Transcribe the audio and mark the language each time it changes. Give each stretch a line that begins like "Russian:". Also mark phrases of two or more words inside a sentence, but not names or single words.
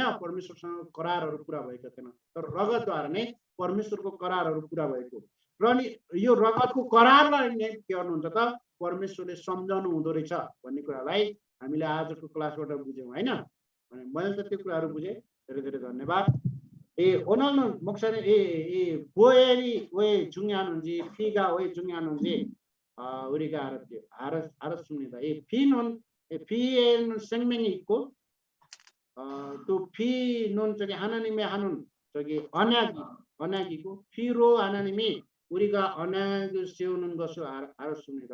Nepali: परमेश्वरसँग करारहरू पुरा भएको थिएन, तर रगतद्वारा नै परमेश्वरको करारहरू पुरा भएको। र अनि यो रगतको करारलाई नै के गर्नुहुन्छ त परमेश्वरले सम्झाउनु हुँदो रहेछ भन्ने कुरालाई हामीले आजको क्लासबाट बुझ्यौँ हैन। अनि मैले त त्यो कुराहरू बुझेँ। धेरै धेरै धन्यवाद.
Korean: 오늘은 목사님 이 보엘이 왜 중요한지, 피가 왜 중요한지 우리가 알았습니다. 이 피에는 생명이 있고 또 피는 저기 하나님의 하는 저기 언약이고 피로 하나님이 우리가 언약을 세우는 것을 알았습니다.